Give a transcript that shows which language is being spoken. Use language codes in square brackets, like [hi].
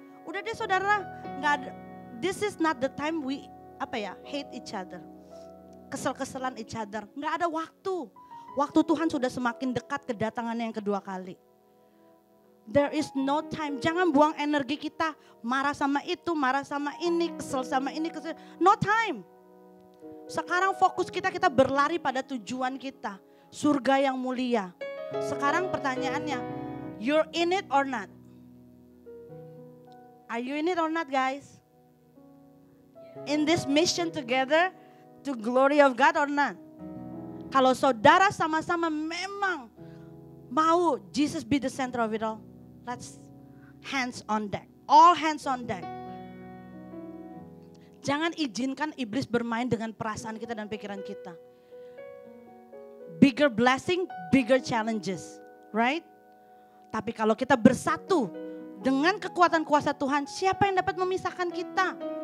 [id] Udah deh saudara, nggak ada, [en] this is not the time we hate each other. [id] Kesel-keselan [en] each other. [id] Nggak ada waktu. Waktu Tuhan sudah semakin dekat kedatangannya yang kedua kali. [en] There is no time. [id] Jangan buang energi kita marah sama itu, marah sama ini, kesel sama ini, kesel. [en] No time. [id] Sekarang fokus kita berlari pada tujuan kita. Surga yang mulia. Sekarang pertanyaannya, [en] you're in it or not? Are you in it or not, guys? In this mission together to glory of God or not? [id] Kalau saudara sama-sama memang mau [en] Jesus be the center of it all, let's hands on deck. All hands on deck. [id] Jangan izinkan iblis bermain dengan perasaan kita dan pikiran kita. [en] Bigger blessing, bigger challenges, right? [id] Tapi kalau kita bersatu dengan kekuatan kuasa Tuhan, siapa yang dapat memisahkan kita?